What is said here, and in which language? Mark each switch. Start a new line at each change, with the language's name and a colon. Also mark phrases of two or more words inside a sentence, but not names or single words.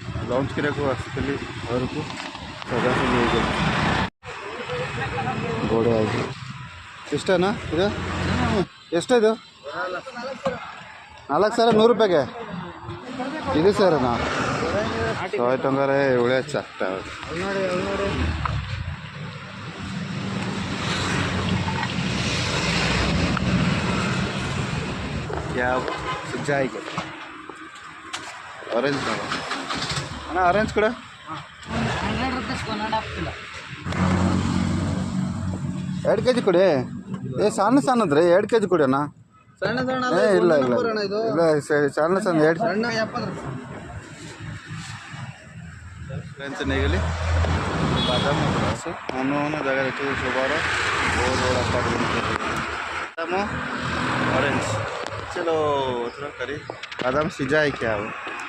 Odia: ଲଞ୍ଚ କରିବାକୁ ଆସିଥିଲି ଘରକୁ ସଜାସଜି ହେଇଯାଉଛି ବଢ଼ିଆ ଅଛି
Kannada: ಇಷ್ಟನಾ ಇದು ಎಷ್ಟಿದು 4,100 ಇದು ಸರ್ ನಾ
Odia: 100 ଟଙ୍କାରେ ଏଭଳିଆ ଚାରିଟା
Hindi: क्या जाएगा ऑरेंज
Kannada: अಣ್ಣ ಆರೆಂಜ್ ಕೂಡ
English: 100 rupees 1.5 kilo
Kannada: 2 kg ಕೊಡಿ ಸಣ್ಣ ಸಣ್ಣದ್ರಿ 2 kg ಕೊಡಿ ಅಣ್ಣ ಇಲ್ಲ ಇಲ್ಲ ಇಲ್ಲ ಸಣ್ಣ ಸಣ್ಣ 2 ಫ್ರೆಂಡ್ಸ್
Odia: ନେଇଗଲି ବାଦାମ ମନ ମନ ଜାଗାରେ ଏଠି ସବାର ବହୁତ ବଡ଼ ଆପାର୍ଟମେଣ୍ଟ ବାଦାମ
Hindi: ऑरेंज चलो थोड़ा करी बादाम सिझा है क्या वो